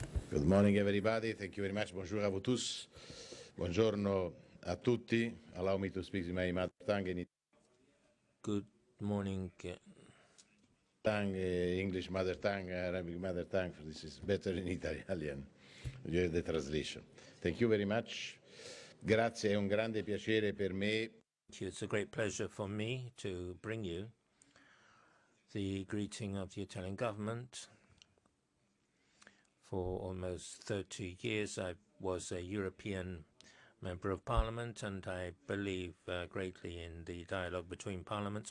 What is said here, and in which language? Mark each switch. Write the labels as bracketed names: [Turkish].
[English] Good morning, everybody. Thank you very much. [French] Bonjour à vous tous. [Italian] Buongiorno a tutti. [English] Allow me to speak in my mother tongue in Good morning. English mother tongue, Arabic mother tongue. This is better in Italian. You have the translation. Thank you very much. [Italian] Grazie, è un grande piacere per me. [English] It's a great pleasure for me to bring you the greeting of the Italian government. For almost 30 years, I was a European Member of Parliament, and I believe greatly in the dialogue between parliaments.